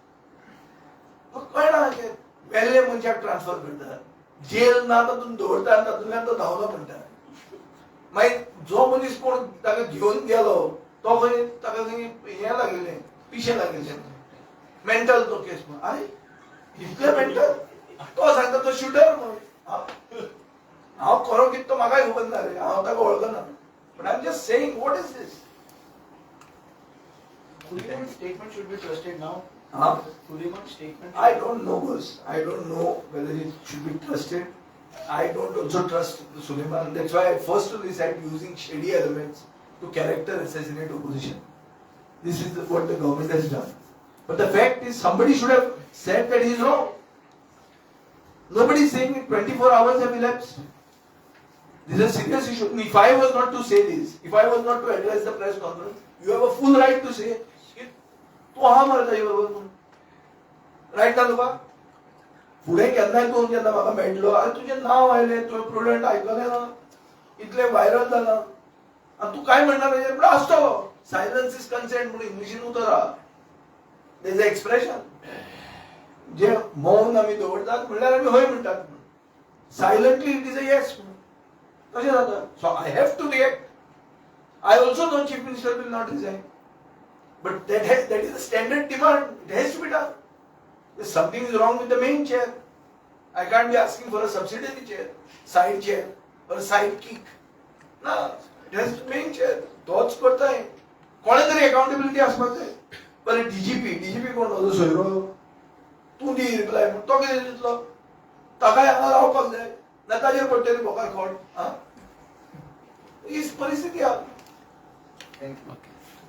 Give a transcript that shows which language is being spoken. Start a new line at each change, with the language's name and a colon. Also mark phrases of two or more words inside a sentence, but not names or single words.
Konkani: कळना की मेल्ले मनशाक ट्रान्सफर करता जेल ना तातूंत दवरता आनी तातूंतल्यान तो धांवलो म्हणटा मागीर जो मनीस कोण ताका घेवन गेलो तो खंय ताका खंय हें लागिल्लें पिशें लागिल्लें मेंटल तो केस म्हणून आरे इतलें मेंटल तो सांगता तो शूटर म्हणून हांव खरो कितें तो म्हाकाय खबर ना रे हांव ताका वळखना
English: but I am just saying what is this Suleiman statement should be trusted now. Suleiman statement. I don't know, boss. I don't know whether it should be trusted. I don't also trust Suleiman. That's why I first said using shady elements to character assassinate opposition. This is what the government has done. But the fact is, somebody should have said that he is wrong. Nobody is saying it. 24 hours have elapsed. This is a serious issue. If I was not to say this, if I was not to address the press conference, you have a full right to say.
Konkani: तू हा मरे ताजे बरोबर म्हणून रायट ना तुका फुडें केन्नाय तूं जेन्ना म्हाका मेळटलो आरे तुजें नांव आयलें तुवें प्रुडंट आयकलें ना इतलें व्हायरल जालां आनी तूं काय म्हणटा ताजेर पूण आसतलो
English: silence is consent
Konkani: म्हणून इंग्लिशीन उतर आहा
English: there's a expression
Konkani: जे मौन आमी दवरतात म्हणल्यार आमी हय म्हणटात
English: silently it is a yes
Konkani: म्हणून तशें जाता
English: so I have to react I also know chief minister will not resign But that is a standard demand. It has to be done. If something is wrong with the main chair, I can't be asking for a subsidiary chair, side chair, or a side kick. No, it has to be main chair.
Konkani: तोच
Hindi: करता है.
Konkani: कोणे तरी accountability आसपाक जाय. बरें DGP कोण असो सोयरो तूं दी रिप्लाय म्हूण तो कितें दितलो ताकाय हांगा रावपाक जाय ना ताजेर पडटली बोकार खोट ही परिस्थिती आहा.
English: Thank you.